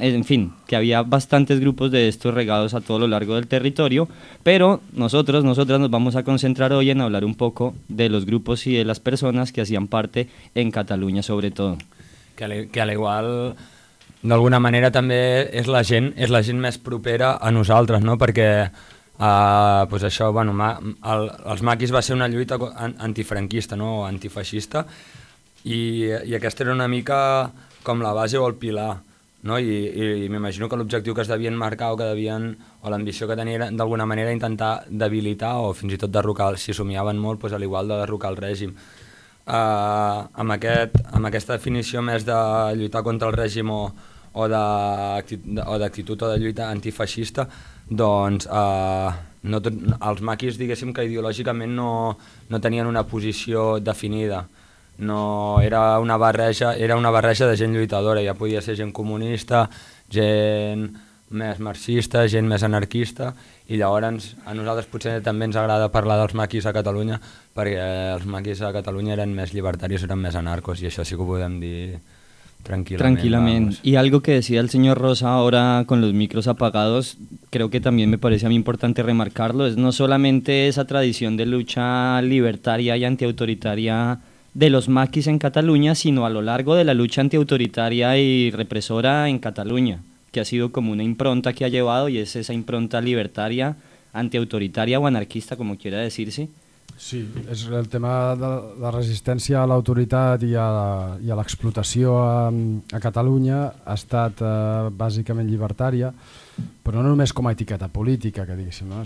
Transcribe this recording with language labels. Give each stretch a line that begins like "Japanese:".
Spanish: en fin, que había bastantes grupos de estos regados a todo lo largo del territorio, pero nosotras nos vamos a concentrar hoy en hablar un poco de los grupos y de las personas que hacían parte en Cataluña, sobre todo. Que al igual, de alguna manera, también es la
Catalan: gent
Spanish: más
Catalan: propera
Spanish: a nosotras, ¿no? Porque...
Catalan: pues això, bueno, els maquis va ser una lluita antifranquista, no? O antifeixista, i aquesta era una mica com la base o el pilar, no? I m'imagino que l'objectiu que es devien marcar o l'ambició que tenien era d'alguna manera intentar debilitar o fins i tot derrocar, si somiaven molt, pues, a l'igual de derrocar el règim. Amb aquesta definició més de lluitar contra el règim o d'actitud o de lluita antifeixista, doncs els maquis, diguéssim, que ideològicament no tenien una posició definida, no era una barreja de gent lluitadora, ja podia ser gent comunista, gent més marxista, gent més anarquista, i llavors a nosaltres potser també ens agrada parlar dels maquis a Catalunya, perquè els maquis a Catalunya eren més llibertaris, eren més anarcos, i això sí que ho podem dir
Spanish: tranquilamente. Y algo que decía el señor Rosa ahora con los micros apagados, creo que también me parece a mí importante remarcarlo, es no solamente esa tradición de lucha libertaria y antiautoritaria de los maquis en Cataluña, sino a lo largo de la lucha antiautoritaria y represora en Cataluña, que ha sido como una impronta que ha llevado, y es esa impronta libertaria, antiautoritaria o anarquista, como quiera decirse.
Catalan: Sí, és el tema de la resistència a l'autoritat i a l'explotació a Catalunya ha estat bàsicament llibertària, però no només com a etiqueta política, que diguéssim, no?